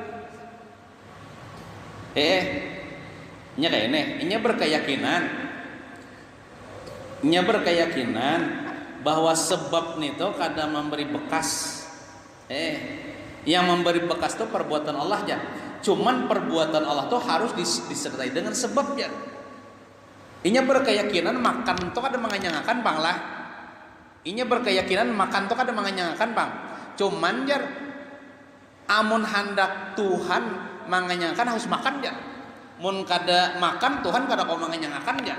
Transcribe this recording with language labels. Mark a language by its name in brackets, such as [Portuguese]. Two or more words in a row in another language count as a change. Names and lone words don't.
[Banjar] Nya kayak ini berkeyakinan bahwa sebab itu kadang memberi bekas. [Indonesian] Yang memberi bekas itu perbuatan Allah aja. Cuman perbuatan Allah itu harus disertai dengan sebabnya. [Banjar] Inya berkeyakinan makan itu kada mengenyangkan bang lah. Inya berkeyakinan makan itu kada mengenyangkan bang. Cuman jar amun hendak Tuhan mengenyangkan harus makan jar. Mun kada makan Tuhan kada kau mengenyangkan jar.